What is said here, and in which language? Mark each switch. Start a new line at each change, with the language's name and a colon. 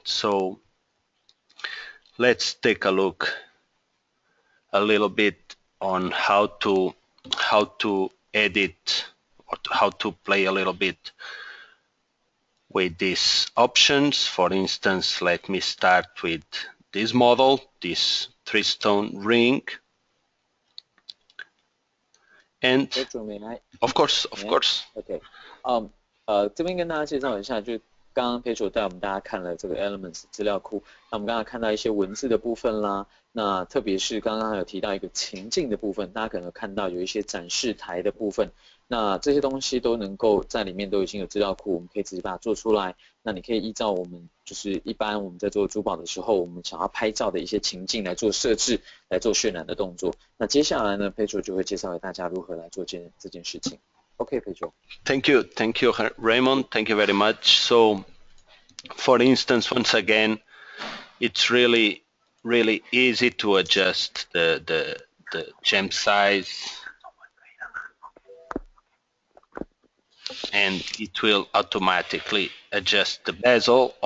English: So let's take a look a little bit on how to edit, or how to play a little bit with these options. For instance, let me start with this model, this 3-stone ring. And Pedro, may I? of course.
Chinese: OK，这边跟大家介绍一下，就刚刚 Pedro 带我们大家看了这个 Elements 资料库，那我们刚才看到一些文字的部分啦，那特别是刚刚有提到一个情境的部分，大家可能看到有一些展示台的部分，那这些东西都能够在里面都已经有资料库，我们可以直接把它做出来。那你可以依照我们就是一般我们在做珠宝的时候，我们想要拍照的一些情境来做设置，来做渲染的动作。那接下来呢 ，Pedro 就会介绍给大家如何来做这件事情。
English: OK, Pedro. Thank you, Raymond. Thank you very much. So, for instance, once again, it's really easy to adjust the gem size, and it will automatically adjust the bezel.